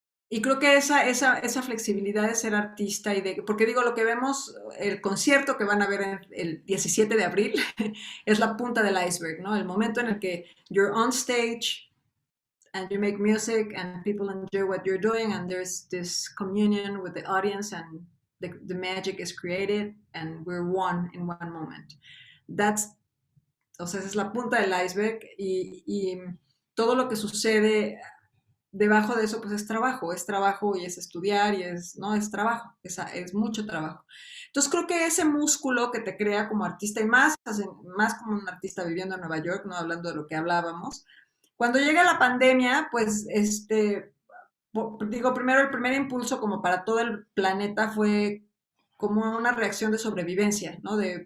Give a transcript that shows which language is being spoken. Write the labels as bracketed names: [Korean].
[Spanish] y creo que esa flexibilidad de ser artista porque digo, lo que vemos, el concierto que van a ver el 17 de abril es la punta del iceberg, ¿no? El momento en el que [English] you're on stage and you make music and people enjoy what you're doing and there's this communion with the audience and the magic is created and we're one in one moment. [Spanish] That's, o sea, esa es la punta del iceberg y todo lo que sucede debajo de eso, pues es trabajo y es estudiar y no, es trabajo, es mucho trabajo. Entonces creo que ese músculo que te crea como artista y más como un artista viviendo en Nueva York, no hablando de lo que hablábamos, cuando llega la pandemia, pues digo, primero el primer impulso como para todo el planeta fue como una reacción de sobrevivencia, ¿no?